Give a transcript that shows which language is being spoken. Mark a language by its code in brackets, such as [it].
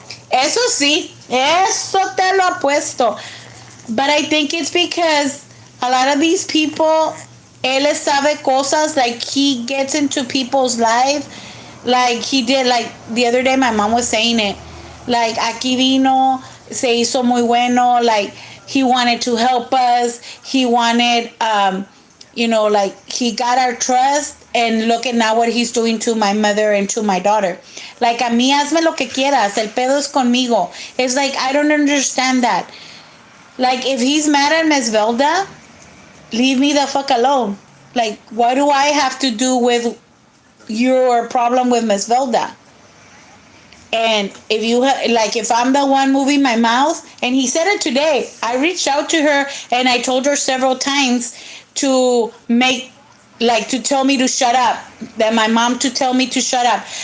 [es] Eso sí, eso te lo apuesto. [en] But I think it's because a lot of these people, [es] él sabe cosas, [en] like he gets into people's life, like he did, like the other day my mom was saying it, like [es] aquí vino, se hizo muy bueno, [en] like he wanted to help us, he wanted, like he got our trust, and look at now what he's doing to my mother and to my daughter. [es] Like, a mí hazme lo que quieras, el pedo es conmigo. [en] It's like, I don't understand that. Like, if he's mad at Miss Velda, leave me the fuck alone. Like, what do I have to do with your problem with Miss Velda? And if you if I'm the one moving my mouth, and he said it today, I reached out to her and I told her several times to to tell me to shut up, that my mom to tell me to shut up.